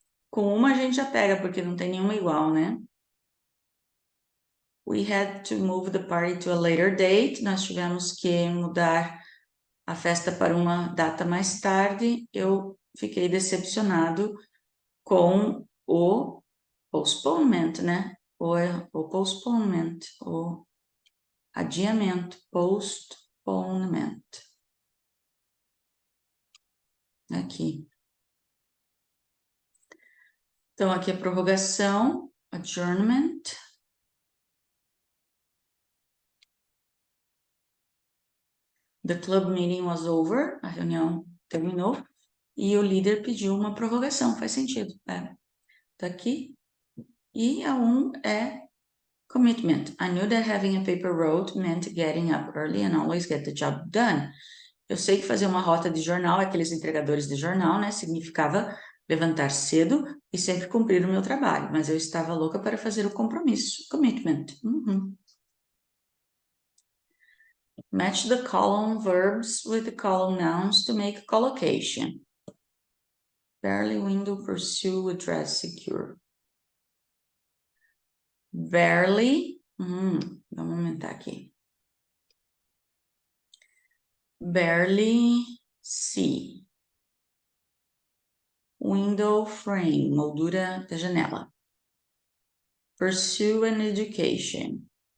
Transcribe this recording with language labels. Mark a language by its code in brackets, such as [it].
[pt] Com uma a gente já pega, porque não tem nenhuma igual, né? [en] We had to move the party to a later date. [pt] Nós tivemos que mudar a festa para uma data mais tarde. Eu fiquei decepcionado com o postponement, né? O postponement, o adiamento, postponement. Aqui. Então, aqui a prorrogação, adjournment. [en] The club meeting was over, [pt] a reunião terminou, e o líder pediu uma prorrogação, faz sentido, né? Tá aqui. E a 1 é commitment. [en] I knew that having a paper road meant getting up early and always get the job done. [pt] Eu sei que fazer uma rota de jornal, aqueles entregadores de jornal, né, significava levantar cedo e sempre cumprir o meu trabalho, mas eu estava louca para fazer o compromisso, commitment. [en] Match the column verbs with the column nouns to make collocation. Barely, window, pursue, address, secure. [pt] Barely, vamos aumentar aqui. [en] Barely see. Window frame, [pt] moldura da janela. [en] Pursue an education.